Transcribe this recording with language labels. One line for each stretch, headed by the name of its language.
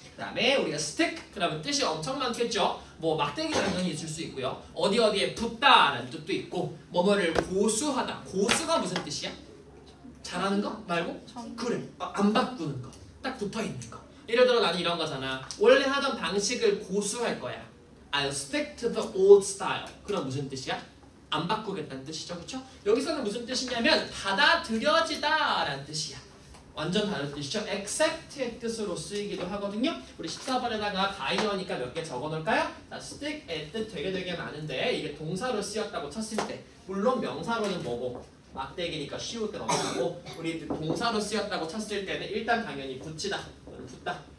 Korean: 그 다음에 우리가 스틱 그러면 뜻이 엄청 많겠죠. 뭐 막대기 당연히 있을 수 있고요. 어디에 붙다라는 뜻도 있고 뭐뭐를 고수하다. 고수가 무슨 뜻이야? 잘하는 거 말고? 그래. 안 바꾸는 거. 딱 붙어있는 거. 예를 들어 나는 이런 거잖아. 원래 하던 방식을 고수할 거야.
English: I'll stick to the old style.
Korean: 그럼 무슨 뜻이야? 안 바꾸겠다는 뜻이죠. 그렇죠? 여기서는 무슨 뜻이냐면 받아들여지다 라는 뜻이야. 완전 다른 뜻이죠. accept의 뜻으로 쓰이기도 하거든요. 우리 14번에다가 가이어니까 몇 개 적어놓을까요? 자, stick의 뜻 되게 많은데 이게 동사로 쓰였다고 쳤을 때 물론 명사로는 뭐고 막대기니까 쉬울 때 넘어가고 우리 동사로 쓰였다고 쳤을 때는 일단 당연히 붙이다, 붙다.